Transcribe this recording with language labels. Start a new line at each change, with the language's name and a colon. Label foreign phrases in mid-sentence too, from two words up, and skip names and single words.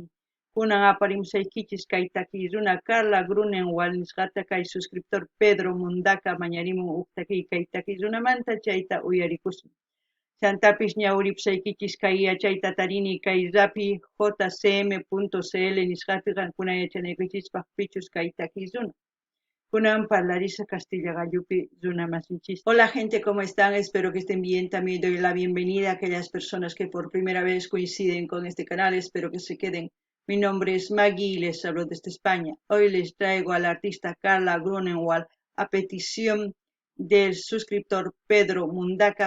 Quechua: Kunan aparimusaykichis kay takiy runa Carla Grunenwald nisqata kay suscriptor Pedro Mundaca mañarimun uktakiy kay takiy runamanta chayta uyarikusun. Santapis ñawripusaykichis kay yachayta tarini kay rapi jcm.cl nisqapi qankuna yachanaykichispaq pichus kay takiy runa. Kunan Parlarisa Castilla Gallupi Zuna Masinchis.
Spanish: Hola gente, ¿cómo están? Espero que estén bien. También doy la bienvenida a aquellas personas que por primera vez coinciden con este canal. Espero que se queden. Mi nombre es Maggie y les hablo desde España. Hoy les traigo al artista Carla Grunenwald a petición del suscriptor Pedro Mundaca.